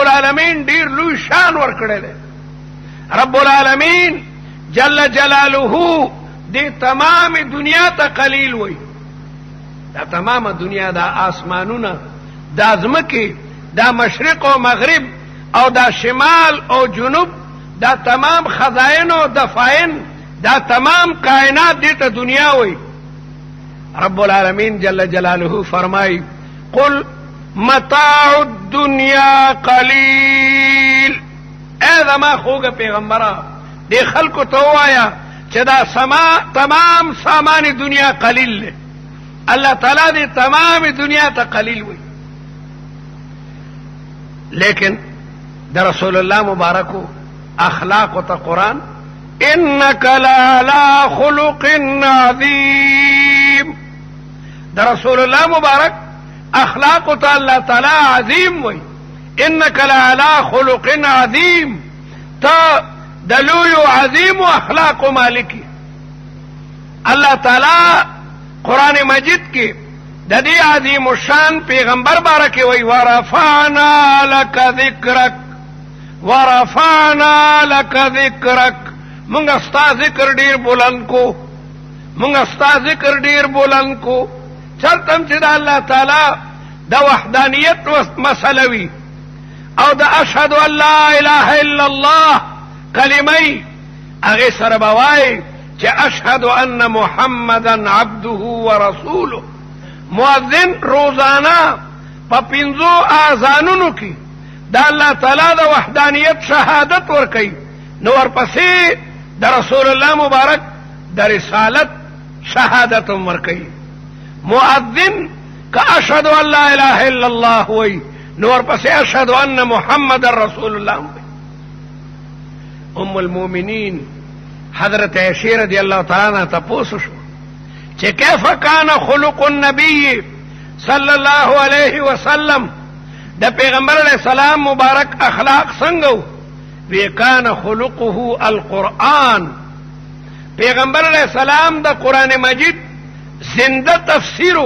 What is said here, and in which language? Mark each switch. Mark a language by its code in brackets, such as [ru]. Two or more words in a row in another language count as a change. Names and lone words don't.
[ps] العالمین ډیر لوی شان ورکړی دی [ar] رب العالمین جل جلاله [ps] دی تمام دنیا ته قلیل وی دا تمام دنیا دا آسمانونه دا ځمکې دا مشرق او مغرب او دا شمال او جنوب دا تمام خزائن او دفائن دا تمام کائنات دیتا دنیا وی [ar] رب العالمین جل جلاله [ps] فرمائی [ar] قل متاع الدنیا [ps] قلیل اے زما خوږه پیغمبره دی خلکو ته وایا چې دا تمام سامان دنیا قلیل له الله تعالی دی تمام دنیا ته قلیل وی لیکن د رسول الله مبارکو اخلاق ته قرآن [ar] انك لعلى خلق [ps] عظیم د رسول الله مبارک اخلاق ته الله تعالی عظیم وی [ar] انك لعلى خلق عظیم [ps] تا دلوی عظیم اخلاق مالکی الله تعالی قرآن مجید کی د دې عظیم الشان پیغمبر بارکه وی [ar] ورفعنا لك ذکرک ورفعنا لك ذکرک [ps] مونږ ستا ذکر ډیر بلند کو مونږ ستا ذکر ډیر بلند کو چرته چې د الله تعالی د وحدانیت مسله وی او د اشهد [ar] ان لا اله الا الله [ps] کلمه هغه سره بوای چې [ar] اشهد ان محمدن عبده ورسوله [ps] مؤذن روزانه په پنځو اذانونو کې د الله تعالی د وحدانیت شهادت ورکوي نو ورپسې د رسول الله مبارک د رسالت شهادت ورکوي مؤذن که [ar] اشهد ان لا اله الا الله [ps] وی نو ورپسې [ar] اشهد ان محمد رسول الله [ps] وی ام المؤمنین حضرت عائشہ [ar] رضی اللہ تعالی عنہ [ps] تپوس شو چې [ar] کیف کان خلق النبی صلی الله علیه وسلم، [ps] د پیغمبر [ar] علیہ السلام [ps] مبارک اخلاق څنګه وی؟ [ar] کان خلقه القرآن، [ps] پیغمبر [ar] علیہ السلام [ps] د قرآن مجید زنده تفسیرو.